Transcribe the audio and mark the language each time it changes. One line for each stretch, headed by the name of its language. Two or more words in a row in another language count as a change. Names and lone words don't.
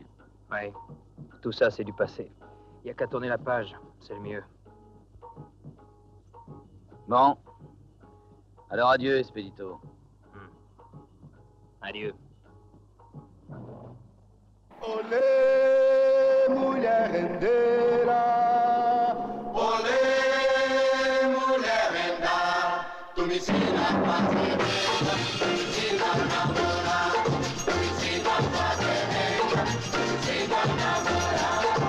French: Oui, tout ça, c'est du passé. Il n'y a qu'à tourner la page, c'est le mieux. Bon. Alors adieu, Expedito. Adieu.
Portuguese: Olé, mulher rendeira. Olé, mulher renda. Tu me ensina a fazer renda, tu me ensina a namorar, tu me ensina a fazer renda, tu me ensina a namorar.